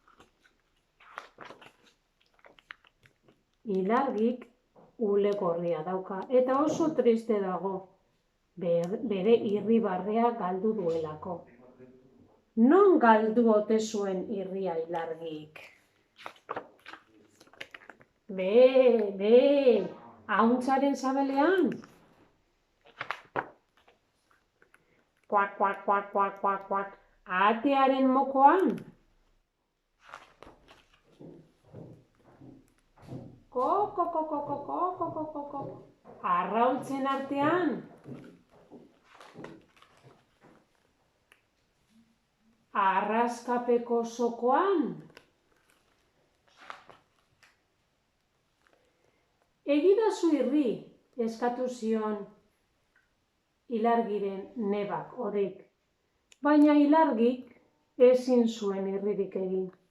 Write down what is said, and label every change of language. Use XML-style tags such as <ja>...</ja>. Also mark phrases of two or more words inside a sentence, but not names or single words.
<eu>Ilargik ule gorria dauka eta oso triste dago, bere irribarrea galdu duelako. Non galdu ote zuen irria Ilargik? Ahuntzaren sabelean? Kuak, kuak, kuak, kuak, kuak, kuak. Atearen mokoan? Koko, koko, koko, koko, koko. Arraultzen artean? Arraskapeko sokoan? Egidazu irri, eskatu zion Ilargiren nebak horik, baina Ilargik ezin zuen irririk egin.</eu>